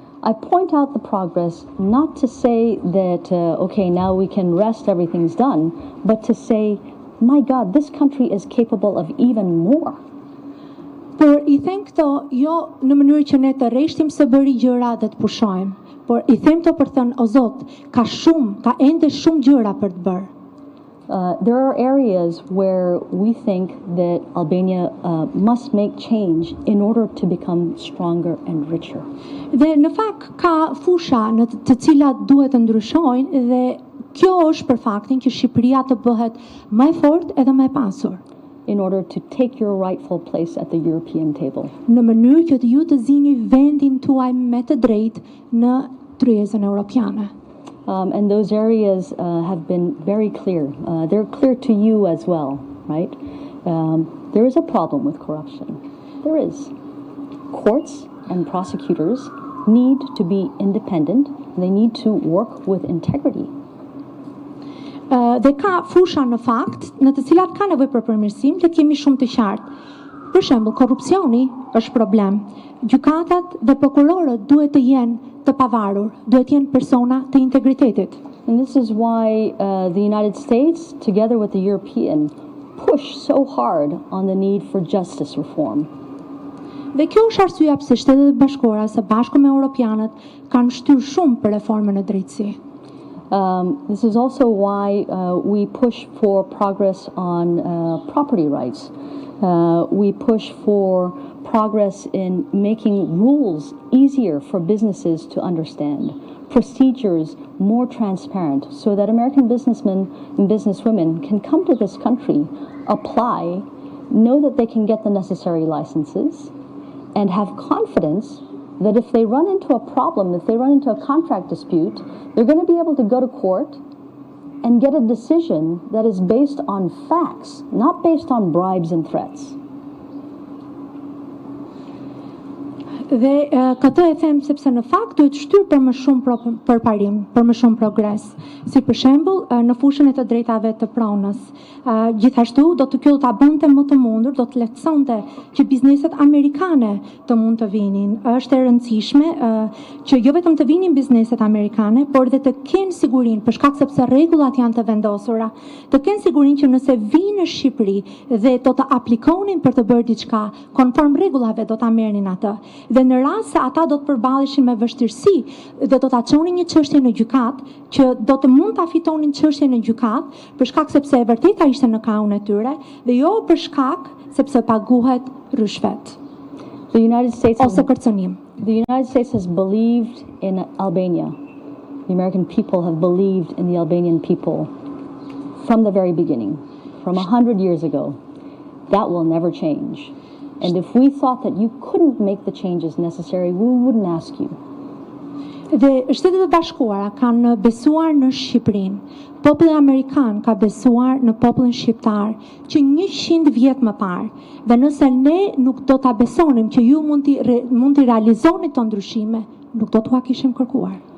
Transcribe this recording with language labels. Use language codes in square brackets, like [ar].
[en] I point out the progress not to say that okay, now we can rest, everything's done, but to say, my God, this country is capable of even more. [sq] Por I them këto jo në mënyrë që ne të rreshtim së bëri gjëra dhe të pushojmë, por I them këto për të thënë, o Zot, ka ende shumë gjëra për të bërë. [en] There are areas where we think that Albania must make change in order to become stronger and richer. [sq] Dhe në fakt ka fusha në të cilat duhet të ndryshojnë dhe kjo është për faktin që Shqipëria të bëhet më e fortë edhe më e pasur. [en] In order to take your rightful place at the European table. [sq] Në mënyrë që ju të zini vendin tuaj me të drejtë në tryezën europiane. [en] And those areas have been very clear. They're clear to you as well, right? There is a problem with corruption. There is. Courts and prosecutors need to be independent. They need to work with integrity. [sq] Dhe ka fusha në fakt në të cilat ka nevojë për përmirësim, le të jemi shumë të qartë. Për shembull, korrupsioni është problem. Gjykatat dhe prokurorët duhet të jenë të pavarur, duhet të jenë persona të integritetit. [en] And this is why the United States, together with the European, push so hard on the need for justice reform. [sq] Dhe kjo është arsyeja pse Shtetet e Bashkuara së bashku me europianët kanë shtyrë shumë për reformën e drejtësisë. [en] This is also why we push for progress on property rights. We push for progress in making rules easier for businesses to understand, procedures more transparent, so that American businessmen and businesswomen can come to this country, apply, know that they can get the necessary licenses, and have confidence that if they run into a problem, if they run into a contract dispute, they're going to be able to go to court and get a decision that is based on facts, not based on bribes and threats. [sq] Dhe këtë e them sepse në fakt duhet shtyrë për më shumë përparim, për më shumë progres. Si për shembull në fushën e të drejtave të pronës. Gjithashtu do të kjo ta bënte më të mundur, do të lehtësonte që bizneset amerikane të mund të vinin. Është e rëndësishme që jo vetëm të vinin bizneset amerikane, por dhe të kenë sigurinë, për shkak sepse rregullat janë të vendosura, të kenë sigurinë që nëse vinë në Shqipëri dhe do të aplikonin për të bërë diçka konform rregullave, do ta merrnin atë. Dhe në rast se ata do të përballeshin me vështirësi dhe do ta çonin një çështje në gjykat, që do të mund ta fitonin çështjen në gjykat, për shkak sepse e vërteta ishte në kaun e tyre dhe jo për shkak sepse paguhet rishvet. [en] The United States [sq] ose kërcënim. [en] The United States has believed in Albania. The American people have believed in the Albanian people from the very beginning, from 100 years ago. That will never change. And if we thought that you couldn't make the changes necessary, we wouldn't ask you. [sq] Dhe Shtetet e Bashkuara kanë besuar në Shqipërinë. Populli amerikan ka besuar në popullin shqiptar që 100 vjet më parë. Dhe nëse ne nuk do ta besonim që ju mund t'i realizoni këto ndryshime, nuk do t'ua kishim kërkuar.